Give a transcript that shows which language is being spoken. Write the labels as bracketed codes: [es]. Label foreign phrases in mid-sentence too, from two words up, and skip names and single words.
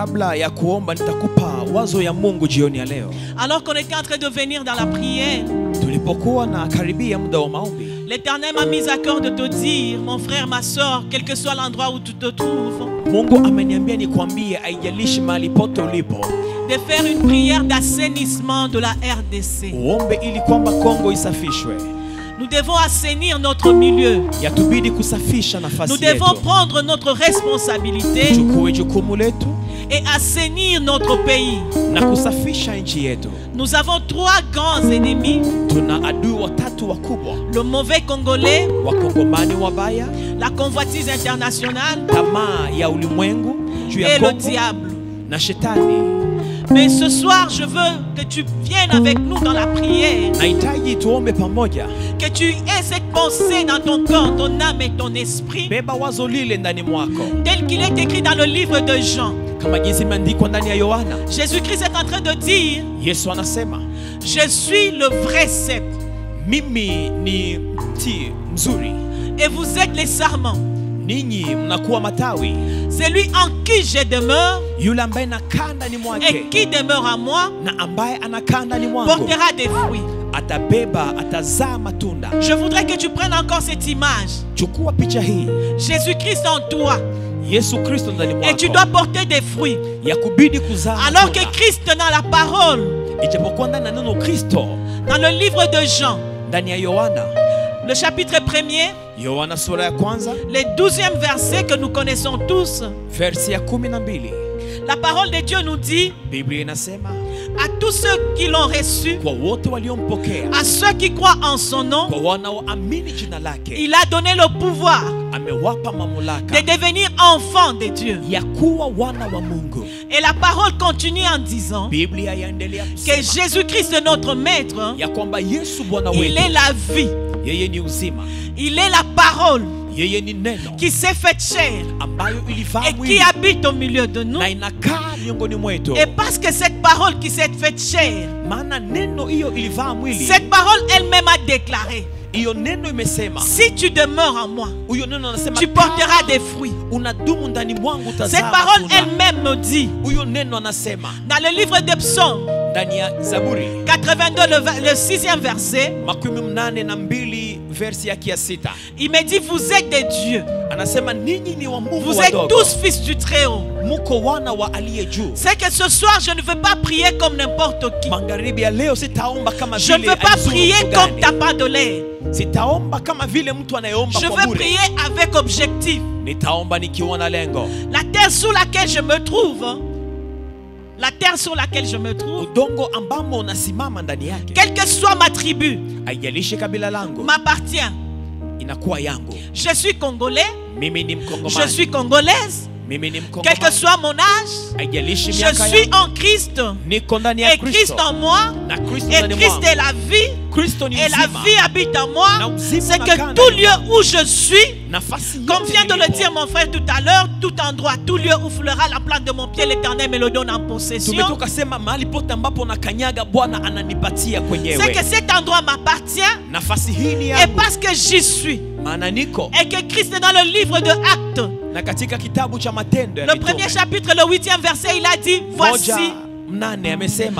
[fr] Alors qu'on était en train de venir dans la prière, l'Éternel m'a mis à cœur de te dire, mon frère, ma soeur, quel que soit l'endroit où tu te trouves, de faire une prière d'assainissement de la RDC. Nous devons assainir notre milieu. Nous devons prendre notre responsabilité et assainir notre pays. [sw] na kusafisha nchi yetu. [fr] Nous avons 3 grands ennemis. [sw] Tuna adui watatu wakubwa: [fr] Le mauvais Congolais, [sw] wakongomani wabaya, [fr] la convoitise internationale [sw] tamaa ya ulimwengu juu ya [fr] et le [sw] Kongo [fr] diable. [sw] na shetani. [fr] Mais ce soir, je veux que tu viennes avec nous dans la prière. [sw] Nahitaji tuombe pamoja. [fr] Que tu aies cette pensée dans ton corps, ton âme et ton esprit. [sw] Beba wazo lile ndani mwako, [fr] Tel qu'il est écrit dans le livre de Jean. [sw] kama jinsi imeandikwa ndani ya Yohana. [fr] Jésus-Christ est en train de dire, [sw] Yesu anasema, [fr] je suis le vrai cep [sw] mimi ni mti mzuri, [fr] et vous êtes les sarments. [sw] ninyi mnakuwa matawi. [fr] Celui en qui je demeure [sw] Yule ambaye anakaa ndani [fr] et [sw] mwake [fr] qui demeure en moi [sw] na ambaye anakaa ndani mwangu [fr] portera des fruits. [sw] atabeba, atazaa matunda. [fr] Je voudrais que tu prennes encore cette image. [sw] Chukua picha hii, [fr] Jésus-Christ en toi. [sw] Yesu Kristo ndani [fr] Et tu [sw] mwako, [fr] dois porter des fruits. [sw] ya kubidi kuzaa [fr] Alors que [sw] matunda. [fr] Christ dans la parole, [sw] Ijapokuwa ndani ya neno Kristo, [fr] dans le livre de Jean, [sw] ndani ya Yohana, [fr] le chapitre 1er, [sw] Yohana sura ya kwanza [fr] les 12e versets que nous connaissons tous, [sw] versi ya 12, [fr] la parole de Dieu nous dit, [sw] Biblia inasema, [fr] à tous ceux qui l'ont reçu, [sw] kwa wote waliompokea, [fr] à ceux qui croient en son nom, [sw] kwa wanaoamini jina lake, [fr] il a donné le pouvoir [sw] amewapa [fr] de [sw] mamlaka [fr] devenir enfants de Dieu. [sw] ya kuwa wana wa Mungu. [fr] Et la parole continue en disant [sw] Biblia yaendelea [fr] que [sw] kusema [fr] Jésus-Christ, notre Maître, [sw] ya kwamba Yesu Bwana [fr] il [sw] wetu, [fr] est la vie, [sw] yeye ni uzima, [fr] il est la parole [sw] yeye ni neno [fr] qui s'est faite chair [sw] ambayo ilivaa [fr] et qui [sw] mwili [fr] habite au milieu de nous. [sw] na inakaa miongoni mwetu. [fr] Et parce que cette parole qui s'est faite chair, [sw] Maana neno hiyo ilivaa mwili, [fr] cette parole elle-même a déclaré, [sw] hiyo neno imesema, [fr] si tu demeures en moi, [sw] huyo neno anasema [fr] tu porteras des fruits. [sw] unadumu ndani mwangu, [fr] Cette [sw] utazaa [fr] parole [sw] matunda. [fr] elle-même me dit, [sw] Huyo neno anasema [fr] dans le livre des psaumes, [sw] ndani ya Zaburi [fr] 82, le 6e verset, [sw] 82 versi yake ya 6, [fr] il me dit, vous êtes des dieux, [sw] anasema ninyi ni wa Mungu [fr] vous êtes [sw] wadogo, [fr] tous fils du Très-Haut. [sw] muko wana wa aliye juu. [fr] C'est que ce soir, je ne veux pas prier comme n'importe qui. [sw] Magharibi ya leo sitaomba kama [fr] Je ne [sw] vile [fr] veux pas [sw] alizuru [fr] prier [sw] mtu [fr] comme [sw] gani. [fr] tapas de l'air. [sw] Sitaomba kama vile mtu anayeomba [fr] Je [sw] kwa [fr] veux [sw] bure. [fr] prier avec objectif. [sw] Nitaomba nikiwa na lengo. [fr] La terre sur laquelle je me trouve, la terre sur laquelle je me trouve, [sw] Udongo ambamo unasimama ndani yake, [fr] quelle que soit ma tribu, [sw] haijalishi kabila langu, [fr] m'appartient. [sw] inakuwa yangu. [fr] Je suis congolais, [sw] Mimi ni [fr] je [sw] Mkongomani, [fr] suis congolaise, [sw] mimi ni [fr] quel que [sw] Mkongomani, [fr] soit mon âge, [sw] haijalishi [fr] je [sw] miaka [fr] suis [sw] yangu. [fr] en Christ. [sw] Niko ndani ya [fr] Et Christ [sw] Kristo, [fr] en moi, [sw] na Kristo [fr] et [sw] ndani [fr] Christ [sw] mwangu. [fr] est la vie, [sw] Kristo ni [fr] et la [sw] uzima, [fr] vie habite en moi. [sw] na uzima [fr] C'est [sw] unakaa [fr] que [sw] ndani [fr] tout lieu [sw] mwangu. [fr] où je suis, [sw] Nafasi [fr] comme [sw] yote [fr] vient de le [sw] nilipo. [fr] dire mon frère tout à l'heure, tout endroit, tout lieu où foulera la plante de mon pied, l'Éternel me le donne en possession. [sw] Tumetoka sema mahali pote ambapo nakanyaga Bwana ananipatia [fr] C'est [sw] kwenyewe. [fr] que cet endroit m'appartient [sw] Nafasi hii ni [fr] et [sw] yangu, [fr] parce que j'y suis. [sw] maana niko [fr] Et que Christ est dans le livre de Actes, [sw] na katika kitabu cha Matendo ya [fr] le [sw] Mitume [fr] premier chapitre, le 8e verset, il a dit, voici, [sw] 1:8 amesema